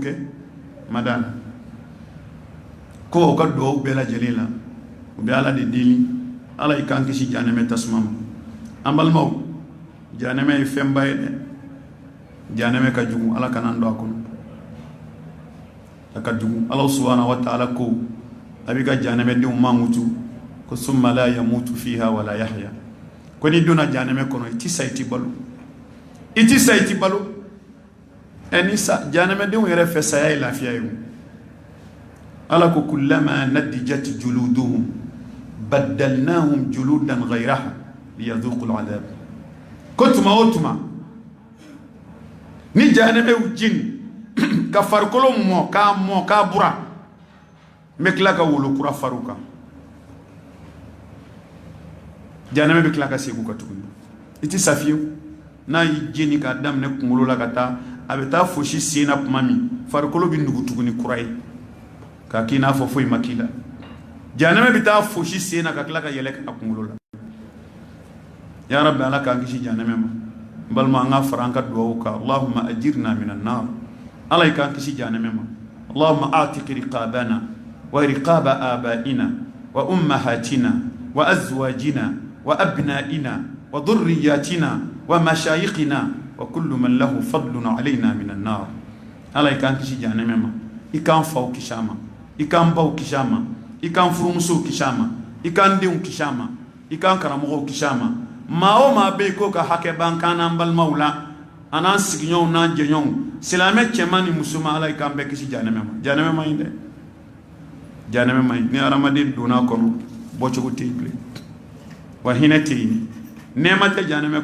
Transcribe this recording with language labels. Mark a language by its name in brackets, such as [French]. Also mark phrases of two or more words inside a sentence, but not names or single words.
[Bambara] kɛ ma da la ko o ka duwawu bɛɛ lajɛlen la u bɛ Ala de deli ala i kan kisi janeme tasuma ma an balimaw janeme ye fɛnba ye dɛ janeme ka jugu ala kana an don a kɔnɔ a ka jugu ala subhanahu [Arabic] وتعالى [Bambara] ko a b'i ka janeme denw mankutu ko [Arabic] ثم لا يموت فيها ولا يحيى [Bambara] ko ni donna janeme kɔnɔ i ti sa i ti balo i ti sa i ti balo ni sa janeme denw yɛrɛ fɛ saya ye lafiya ye ala ko [Arabic] كلما نضجت جلودهم بدلناهم جلودا غيرها ليذوقوا العذاب [Bambara] ko tuma o tuma ni janeme u jin ka farikolo mɔ k'a bura n bɛ tila ka wolo kura far'u kan janeme bɛ tila ka segin u kan tuguni i ti sa fiyewu n'a y'i jeni k'a daminɛ kunkolo la ka taa a bɛ taa fosi sen na tuma min farikolo bɛ nugu tuguni kura ye k'a k'i n'a fɔ foyi ma k'i la janeme bɛ taa fosi sen na ka tila ka yɛlɛ a kunkolo la [Arabic] يا ربي [Bambara] ala k'an kisi janeme ma n balima an ka fara an ka duwawu kan [Arabic] اللهم أجرنا من النار [Bambara] ala i k'an kisi janeme ma [Arabic] اللهم أعتق رقابنا ورقاب آبائنا وأمهاتنا وأزواجنا وأبنائنا وذرياتنا ومشايخنا وكل من له فضل علينا من النار [Bambara] ala i k'an kisi janeme ma i k'an faw kisi a ma i k'an baw kisi a ma i k'an furumusow kisi a ma i k'an denw kisi a ma i k'an karamɔgɔw kisi a ma maa o maa bɛ yen ko ka hakɛ b'an kan n'an balimaw la a n'an sigiɲɔgɔnw n'an jɛɲɔgɔnw silamɛ cɛman ni musoman ala i k'an bɛɛ kisi janɛmɛ ma janɛmɛ man ɲi dɛ janɛmɛ man ɲi ni hadamaden donna a kɔnɔ bɔcogo tɛ yen bilen wa hinɛ tɛ yen nɛɛma tɛ janɛmɛ